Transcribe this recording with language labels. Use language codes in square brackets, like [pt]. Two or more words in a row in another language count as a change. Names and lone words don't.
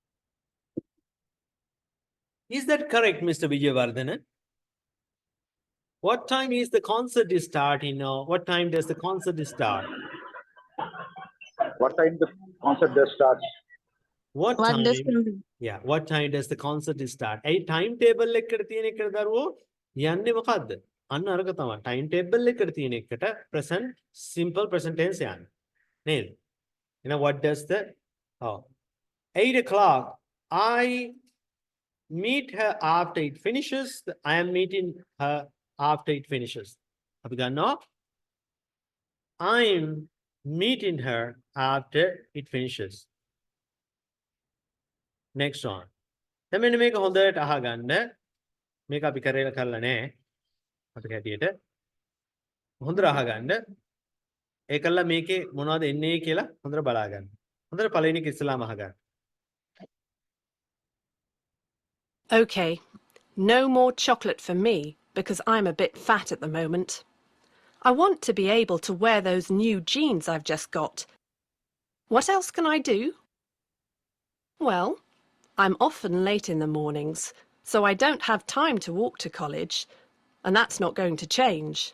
[en] Is that correct, Mr. Vijayavardhanan? What time is the concert starting, or what time does the concert start? What time the concert does start? What What does time? Yeah, what time does the concert start? A timetable [si] එකට තියෙන එකට දරුවෝ යන්නේ මොකද්ද? අන්න අරක තමයි. Timetable එකට තියෙන එකට present simple present tense යන්නේ. නේද? [en] You know what does the 8 o'clock I meet her after it finishes. I am meeting her after it finishes. [si] අපි ගන්නවා [en] I'm meeting her after it finishes. Next one. [si] දැන් මෙන්න මේක හොඳට අහගන්න. මේක අපි කරලා නැහැ. අපිට හැටියට. හොඳට අහගන්න. ඒකල්ල මේකේ මොනවද එන්නේ කියලා හොඳට බලාගන්න. හොඳට පළවෙනි එක ඉස්සලාම අහගන්න. [en] Okay, no more chocolate for me because I'm a bit fat at the moment. I want to be able to wear those new jeans I've just got. What else can I do? Well, I'm often late in the mornings, so I don't have time to walk to college, and that's not going to change.